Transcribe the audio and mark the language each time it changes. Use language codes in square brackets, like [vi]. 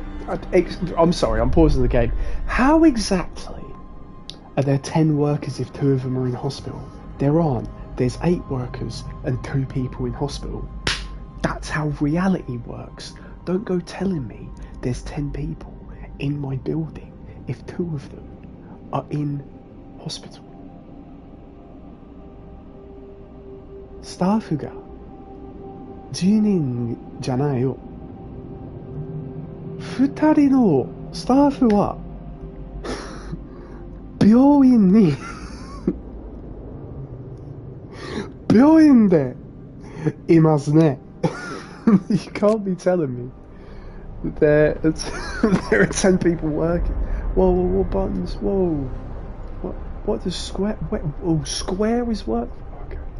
[en] I'm sorry, I'm pausing the game. How exactly are there 10 workers if 2 of them are in hospital? There aren't. There's 8 workers and 2 people in hospital. That's how reality works. Don't go telling me there's 10 people in my building if 2 of them are in hospital. [ja] スタッフが10人じゃないよ。 2人のスタッフは病院に病院でいますね。 [en] You can't be telling me that there are 10 people working. Whoa, what buttons? Whoa. What does square... Oh, square is what? Okay.